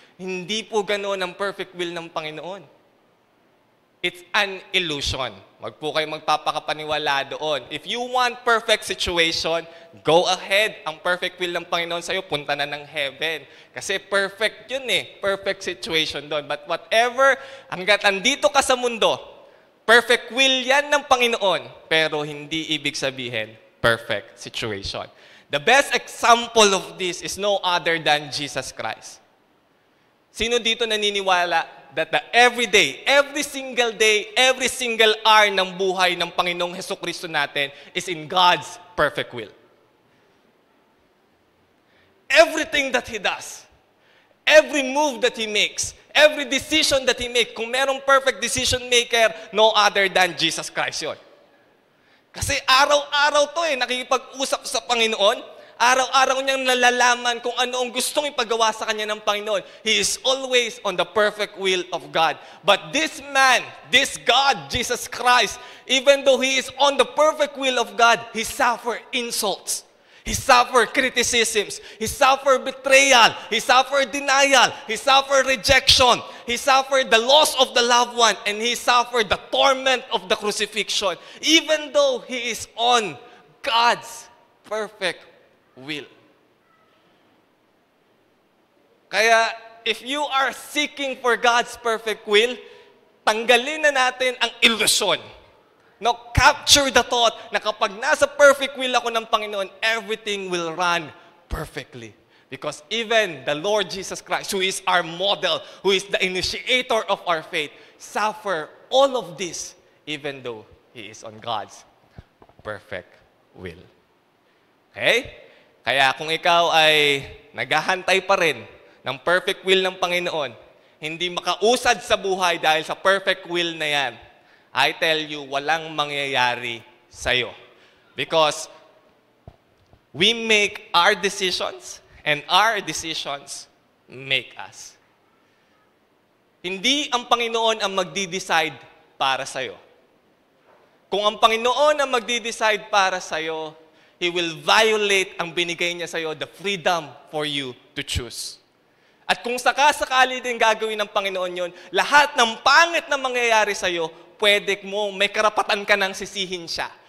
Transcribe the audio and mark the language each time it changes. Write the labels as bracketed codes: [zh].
[tl] Hindi po ganoon ang perfect will ng Panginoon. [en] It's an illusion. [tl] Wag po kayo magpapakapaniwala doon. [en] If you want perfect situation, go ahead. [tl] Ang perfect will ng Panginoon sa'yo, punta na ng heaven. Kasi perfect yun perfect situation doon. [en] But whatever, [tl] hanggat andito ka sa mundo, perfect will yan ng Panginoon, pero hindi ibig sabihin perfect situation. [en] The best example of this is no other than Jesus Christ. [tl] Sino dito naniniwala [en] that every day, every single hour [tl] ng buhay ng Panginoong Hesukristo natin [en] is in God's perfect will? Everything that He does, every move that He makes, every decision that He makes, [tl] kung merong [en] perfect decision maker, no other than Jesus Christ [tl] yun. Kasi araw-araw to nakikipag-usap sa Panginoon, araw-araw niyang nalalaman kung ano ang gustong ipagawa sa kanya ng Panginoon. [en] He is always on the perfect will of God. But this man, this God, Jesus Christ, even though He is on the perfect will of God, He suffered insults. He suffered criticisms. He suffered betrayal. He suffered denial. He suffered rejection. He suffered the loss of the loved one. And He suffered the torment of the crucifixion. Even though He is on God's perfect will. [tl] Kaya, [en] if you are seeking for God's perfect will, [tl] tanggalin na natin ang ilusyon. [en] No, capture the thought [tl] na kapag nasa perfect will ako ng Panginoon, [en] everything will run perfectly. Because even the Lord Jesus Christ, who is our model, who is the initiator of our faith, suffer all of this even though He is on God's perfect will. Okay? [tl] Kaya kung ikaw ay naghahantay pa rin ng perfect will ng Panginoon, hindi makausad sa buhay dahil sa perfect will na yan, [en] I tell you, [tl] walang mangyayari sa'yo. [en] Because we make our decisions and our decisions make us. [tl] Hindi ang Panginoon ang magdi-decide para sa'yo. Kung ang Panginoon ang magdi-decide para sa'yo, [en] He will violate [tl] ang binigay niya sa'yo, [en] the freedom for you to choose. [tl] At kung sakasakali din gagawin ng Panginoon yon, lahat ng pangit na mangyayari sa'yo, pwede mo, may karapatan ka nang sisihin siya.